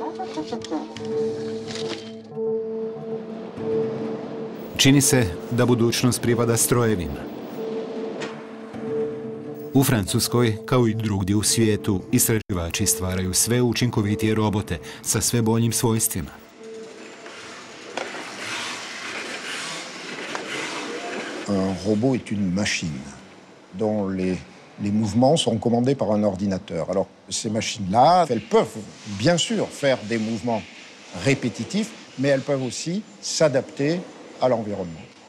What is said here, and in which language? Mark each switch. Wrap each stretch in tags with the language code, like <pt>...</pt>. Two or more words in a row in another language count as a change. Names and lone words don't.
<hr>Čini se da budućnost pripada strojevima. U Francuskoj, kao i drugdje u svijetu, istraživači stvaraju sve učinkovitije robote sa sve boljim svojstvima.</hr> <fr>Un robot est une machine dont les mouvements sont commandés par un ordinateur. Alors, ces machines-là, elles peuvent bien sûr faire des mouvements répétitifs, mais elles peuvent aussi s'adapter à l'environnement.</fr>